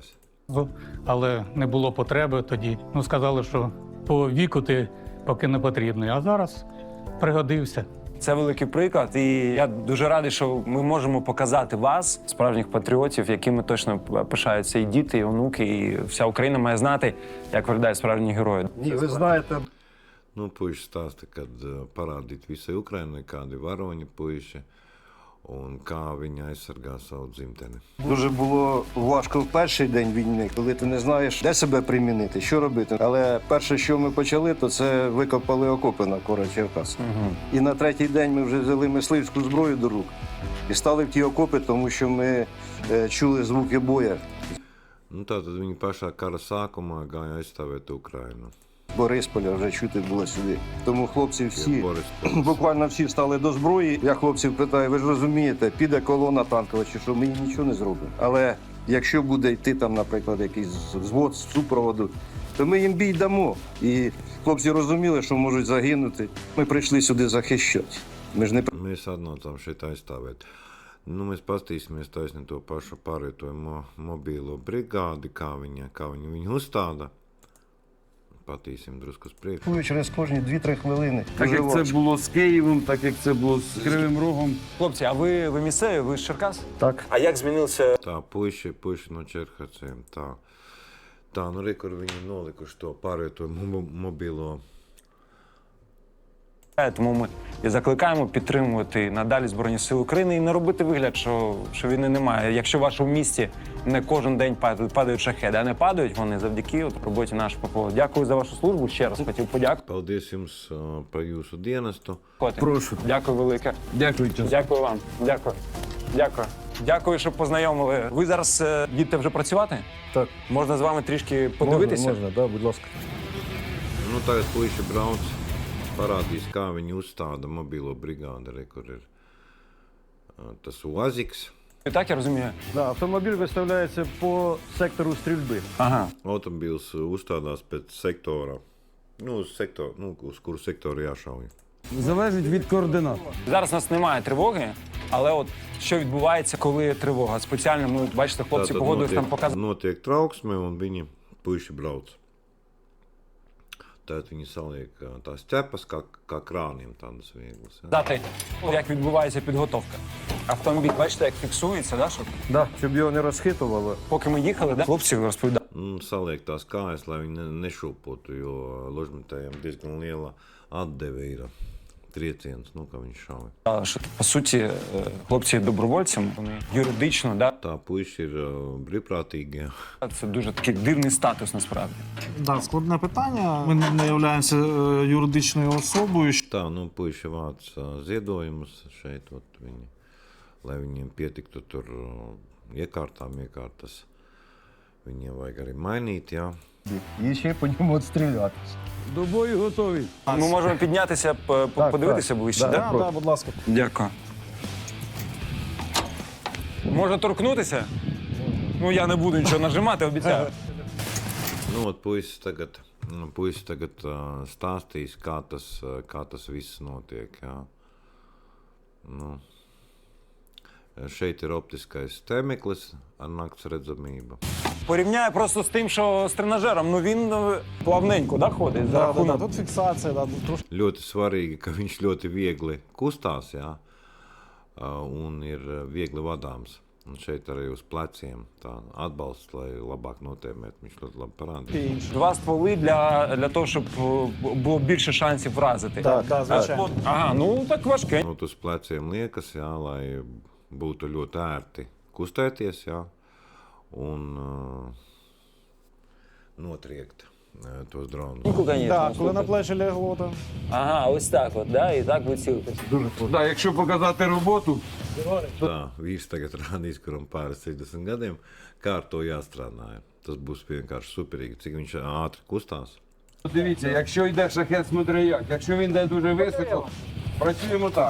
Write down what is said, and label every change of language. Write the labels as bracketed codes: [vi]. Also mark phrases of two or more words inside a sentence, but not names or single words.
[uk] Але не було потреби тоді. Сказали, що по віку ти поки не потрібний, а зараз пригодився. Це великий приклад, і я дуже радий, що ми можемо показати вас, справжніх патріотів, якими точно пишаються і діти, і онуки, і вся Україна має знати, як виглядають справжні герої. Ні, ви знаєте, [lv] Nu, puiši stāsta, kad parādīt visai Ukrainai, kādi varoņi puiši un kā viņi aizsargā savu dzimteni. [uk] дуже було важко в перший день війни, коли ти не знаєш, де себе примінити, що робити. Але перше, що ми почали, то це викопали окопи навколо Черкас. І на третій день ми вже взяли мисливську зброю до рук і стали в ті окопи, тому що ми чули звуки бою. [lv] Nu, tātad viņi pašā kara sākumā gāja aizstāvēt Ukrainu. [uk] Борисполя вже чути було сюди. Тому хлопці всі, Борисполь. буквально всі стали до зброї. Я хлопців питаю, ви ж розумієте, піде колона танкова чи що, ми їм нічого не зробимо. Але якщо буде йти там, наприклад, якийсь взвод з супроводу, то ми їм бій дамо. І хлопці розуміли, що можуть загинути. Ми прийшли сюди захищати. Ми ж не [lv] Mēs atnācām šeit aizstāvēt. Nu, mēs paskatīsimies taisni to pašu pārvietojumu mobīlo brigādi, kā viņi viņu uzstāda. Patīsim drusku uz priekšu. [uk] через кожні 2-3 хвилини. Так як це було з Києвом, так як це було з Кривим Рогом. Хлопці, а ви місцеві, ви з Черкас? Так. А як змінився? [lv] Tā, puiši no Čerkaciem. Tā, nu, re, kur viņi nolikuši to pārvietojumu mobīlo. [uk] Тому ми і закликаємо підтримувати надалі Збройні Сили України і не робити вигляд, що війни немає. Якщо в вашому місті не кожен день падають шахеди, а не падають вони завдяки роботі нашого ППО. Дякую за вашу службу. Ще раз хотів подякувати. [lv] Paldies jums par jūsu dienestu. [uk] Прошу. Дякую велике. Дякую. Дякую вам. Дякую. Дякую. Дякую, що познайомили. Ви зараз їдете вже працювати? Так. Можна з вами трішки подивитися? Можна, да, будь ласка. [lv] Nu, tagad puiši brauc, parādīs, kā viņi uzstāda mobīlo brigādi, re, kur ir tas Uaziks. [uk] І так я розумію. Да, автомобіль виставляється по сектору стрільби. Ага. [lv] Automobīls uzstādās pēc sektora, uz kuru sektoru jāšauj. [uk] Залежить від координат. Зараз у нас немає тривоги, але от що відбувається, коли є тривога? Спеціально, ми, бачите, хлопці [lv] Tātad [uk] погодились нам показати. [lv] notiek trauksme, un viņi puiši brauc. Tad viņi saliek tās ķepas, kā krāniem tādas vieglas. Ja. [uk] Дати, як відбувається підготовка. Автомобіль, бачите, як фіксується, да, щоб Да, щоб його не розхитувало. поки ми їхали, да? Хлопці розповідали. [lv] Saliek tās kājas, lai viņi nešūpotu, jo ložmetējiem diezgan liela atdeve ir trieciens, kā viņi šauj. [uk] Що, по суті, хлопці добровольцям, вони юридично, да? [lv] Tā puiši ir brīvprātīgie. [uk] Це дуже такий дивний статус насправді. Так, складне питання. Ми не являємося юридичною особою. [lv] Tā, puiši vāc ziedojumus šeit, viņi, lai viņiem pietiktu tur iekārtas. Viņiem vajag arī mainīt, jā. [uk] І ще по ньому відстрілятися. До бою готові. Ми можемо піднятися, подивитися ближче, Да, да? Так, будь ласка. Дякую. Можна торкнутися? Ну, я не буду нічого нажимати, обіцяю. [lv] Nu, puisis tagad stāstīs, kā tas viss notiek, jā. Nu, šeit ir optiskais temeklis ar nakts redzamību. [uk] Порівняю просто з тим, що з тренажером. Ну, він плавненько, да, ходить? За Да, рахунок. тут фіксація, трошки. [lv] Ļoti svarīgi, ka viņš ļoti viegli kustās, jā, un ir viegli vadāms. Un šeit arī uz pleciem tā atbalsts, lai labāk notēmētu. Viņš ļoti labi parādīja. [uk] Два стволи для того, щоб було більше шансів вразити. Так, звичайно. Ага, ну так важке. [lv] Nu, uz pleciem liekas, jā, lai būtu ļoti ērti kustēties, jā, un notriekt tos dronus. [uk] Так, коли на плечі лягло, то Ага, ось так от, да, і так ви цілитесь. Да, якщо показати роботу, [lv] Tā, vīrs tagad rādīs, kuram pāri 60 gadiem, kā ar to jāstrādā. Tas būs vienkārši superīgi, cik viņš ātri kustās. [uk] дивіться, якщо йде шахет, смотри як. Якщо він йде дуже високо, працюємо так.